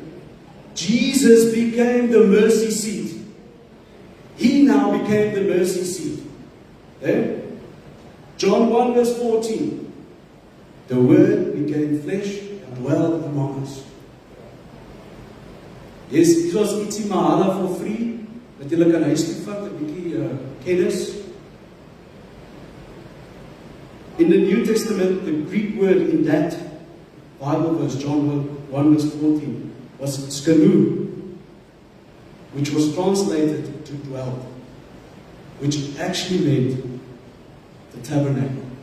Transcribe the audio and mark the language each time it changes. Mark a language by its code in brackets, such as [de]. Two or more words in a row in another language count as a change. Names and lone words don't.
[en] Jesus became the mercy seat. He now became the mercy seat. Okay? John 1 verse 14. The Word became flesh and dwelled among us. Yes, [af] dit was ietsie mahalo [en] for free, [af] dat julle kan huis toe vat, 'n bietjie kennis. [en] In the New Testament, the Greek word in that Bible verse, John 1 verse 14, was skanu, which was translated to dwell, which actually meant the tabernacle.